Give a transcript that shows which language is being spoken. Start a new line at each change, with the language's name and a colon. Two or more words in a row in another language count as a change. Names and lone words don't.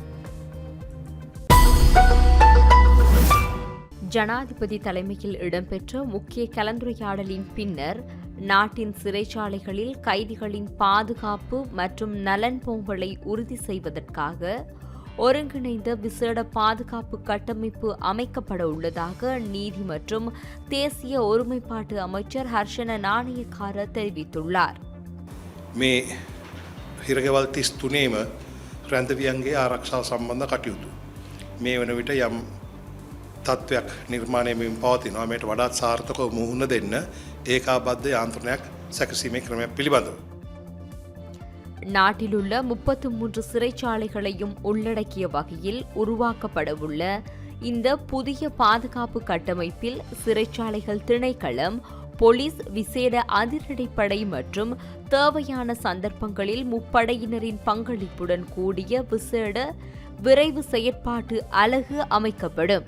Tamil: ஜனாதிபதி தலைமையில் இடம்பெற்ற முக்கிய கலந்துரையாடலின் பின்னர் நாட்டின் சிறைச்சாலைகளில் கைதிகளின் பாதுகாப்பு மற்றும் நலன்போங்கலை உறுதி செய்வதற்காக ஒருங்கிணைந்த விசேட பாதுகாப்பு கட்டமைப்பு அமைக்கப்பட உள்ளதாக நீதி மற்றும் தேசிய ஒருமைப்பாட்டு அமைச்சர் ஹர்ஷன நாணயக்கார தெரிவித்துள்ளார்.
Sinhala: මේ හිරගෙවල් 33ම රැඳවියන්ගේ ආරක්ෂාව සම්බන්ධ කටයුතු මේ වන විට යම් තත්ත්වයක් නිර්මාණය වෙමින් පවතිනවා. මේට වඩාත් සාර්ථකව මුහුණ දෙන්න ඒකාබද්ධ යාන්ත්‍රණයක් සැකසීමේ ක්‍රමයක් පිළිබඳව
Tamil: நாட்டிலுள்ள 33 சிறைச்சாலைகளையும் உள்ளடக்கிய வகையில் உருவாக்கப்படவுள்ள இந்த புதிய பாதுகாப்பு கட்டமைப்பில் சிறைச்சாலைகள் திணைக்களம், போலீஸ், விசேட அதிரடிப்படை மற்றும் தேவையான சந்தர்ப்பங்களில் முப்படையினரின் பங்களிப்புடன் கூடிய விசேட விரைவு செயற்பாட்டு அலகு அமைக்கப்படும்.